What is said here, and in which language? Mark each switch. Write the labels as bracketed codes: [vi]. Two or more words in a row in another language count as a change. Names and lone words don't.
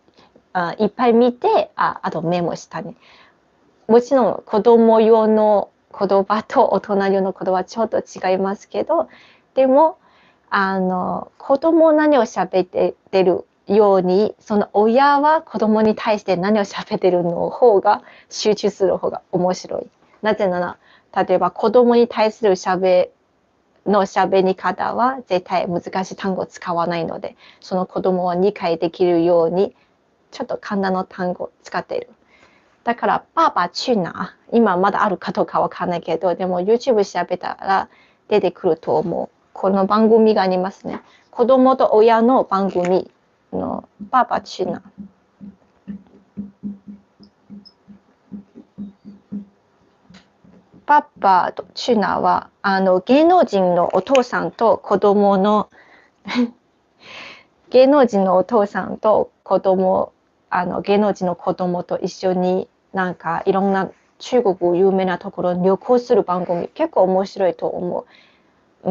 [ja] いっぱい見て、あとメモしたね。もちろん子供用の言葉と大人用の言葉はちょっと違いますけど、でも子供何を喋ってるように、その親は子供に対して何を喋ってるの方が集中する方が面白い。なぜなら、例えば子供に対する喋り方は絶対難しい単語を使わないので、その子供は理解できるようにちょっと簡単な単語を使っている。だから爸爸去哪、今まだあるかどうかわかんないけど、でも YouTube 調べたら出てくると思う。この番組がありますね。子供と親の番組の爸爸去哪。パパとチュナは芸能人のお父さんと子供の芸能人のお父さんと子供芸能人の子供と一緒になんかいろんな中国有名なところに旅行する番組、結構面白いと思う。